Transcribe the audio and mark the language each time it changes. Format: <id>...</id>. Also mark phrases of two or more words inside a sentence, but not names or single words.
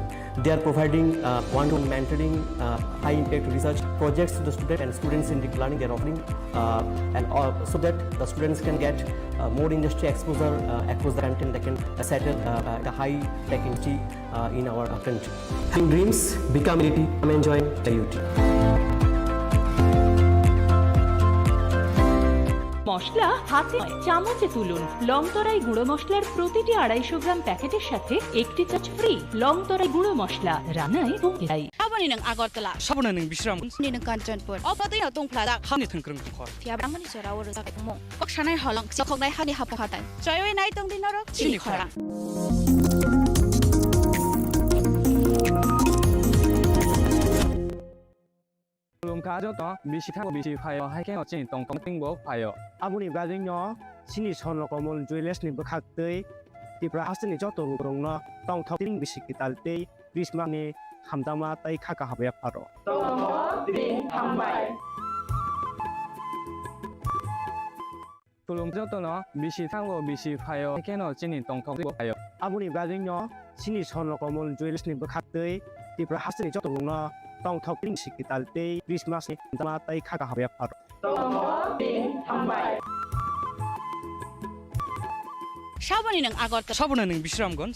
<en>They are providing one-to-one mentoring, high-impact research projects to the students, and students in deep learning they are offering, so that the students can get more industry exposure across the country. They can settle the high-tech industry in our country. Having dreams become reality. Come and join the UT.</en> <bn>মশলা হাতে চামচে তুলুন। লং তরাই গুঁড়ো মশলার প্রতিটি 250 গ্রাম প্যাকেটের সাথে একটি চামচ ফ্রি। লং তরাই গুঁড়ো মশলা রান্নায় পৌঁছায়।</bn> <trp>Abani nang Agartala, Sabuna ning Bishram, ni nang Kanchanpur. Opatay na tong plada. Hani Tengkreng Khor. Fiab amani sora oro sa mo. Kok sanay holong si kok nai hani hapong hatan. Choyoy nai tong dinoro. Chini Khorang. তুলুমকা যতন বিসি থাঙ্গো বিসি ফায়ো হাইকেন চিনি টংথক মাত্রিংবো ফায়ো Abuni gading no Chini Khorang Tripura ni bakhaktei Tripura hasni joto rukurong no tongthok tiring bisiki taltei Christmas ni hamdama tai khaka habya pharo. Tongmo tiring hambai. তুলুমকা যতন বিসি থাঙ্গো বিসি ফায়ো হাইকেন চিনি টংথক মাত্রিংবো ফায়ো Abuni gading no Chini Khorang Tripura ni bakhaktei Tripura hasni joto rukurong no tongthok tiring bisiki taltei Christmas ni hamdama tai khaka habya pharo. Tongmo tiring hambai. Sabani nang Agartala. Sabuna ning Bishramgons,</trp>